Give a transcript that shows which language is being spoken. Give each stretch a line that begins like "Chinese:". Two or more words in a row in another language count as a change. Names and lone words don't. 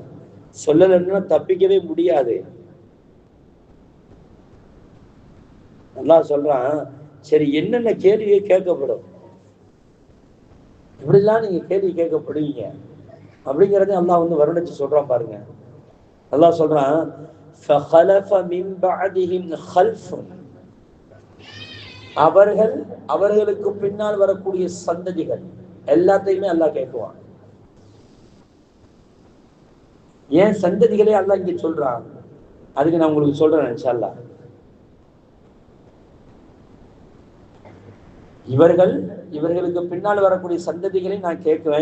Tamil: சொல்லலைன்னா தப்பிக்கவே முடியாது. அல்லாஹ் சொல்றான், சரி என்னென்ன கேள்வியை கேட்கப்படும், இப்படிலாம் நீங்க கேள்வி கேட்கப்படுவீங்க அப்படிங்கறத அல்லாஹ் வந்து வருணிச்சு சொல்றான் பாருங்க. அல்லாஹ் சொல்றான்,
Arabic: فَخَلَفَ مِنْ بَعْدِهِمْ خَلْفٌ,
Tamil: அவர்களுக்கு பின்னால் வரக்கூடிய சந்ததிகள் எல்லாத்தையுமே அல்லாஹ் கேட்குவான். ஏன் சந்ததிகளே அல்லாஹ் இங்க சொல்றான், அதுக்கு நான் உங்களுக்கு சொல்றேன்
Arabic: إن شاء الله.
Tamil: இவர்களுக்கு பின்னால் வரக்கூடிய சந்ததிகளை நான் கேட்குவேன்.